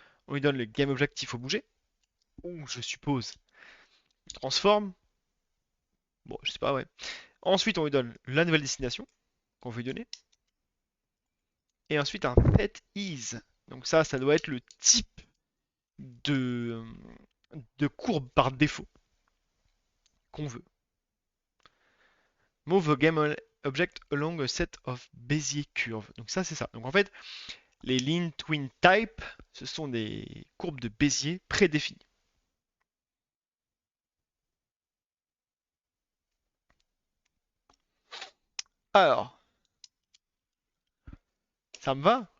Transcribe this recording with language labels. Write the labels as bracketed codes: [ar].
[fr] On lui donne le game object qu'il faut bouger. Ou je suppose transforme. Bon, je sais pas, ouais. Ensuite, on lui donne la nouvelle destination qu'on veut lui donner. Et ensuite, un set is. Donc ça doit être le type de, de courbe par défaut qu'on veut. [en] Move a game object along a set of Bézier curve. [fr] Donc ça, c'est ça. Donc en fait, les lean twin type, ce sont des courbes de Bézier prédéfinies. Alors, ça me va.